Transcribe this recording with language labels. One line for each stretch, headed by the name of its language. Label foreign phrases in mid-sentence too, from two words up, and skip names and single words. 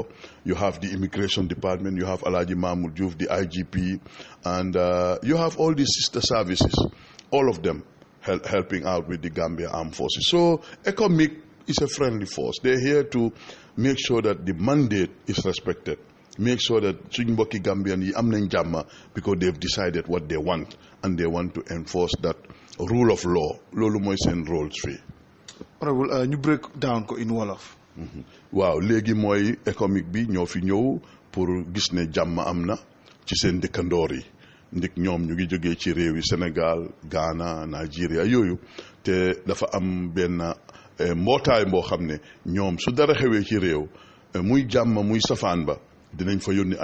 English: You have the Immigration Department. You have Alhaji Mahmoud Diouf, the IGP. And you have all these sister services, all of them helping out with the Gambia Armed Forces. So ECOMIC is a friendly force. They're here to make sure that the mandate is respected. Make sure that
Wolof: suñ mbokki Gambian yi am nañ jàmm
English: because they've decided what they want and they want to enforce that rule of law.
Wolof: Loolu mooy seen rôle fii. Honorable ñu
English: break down
Wolof: ko
English: in Wolof.
Wolof: Waaw léegi mooy ECOMIC bi ñoo fi ñëw pour gis ne jàmm am na ci seen dëkkandoor yi. Ndik ñoom ñu ngi jógee ci réew yi Sénégal, Ghana, Nigeria yooyu te dafa am benn mbootaay boo xam ne ñoom su dara xewee ci réew muy jàmm muy safaan ba dinañ fa yónni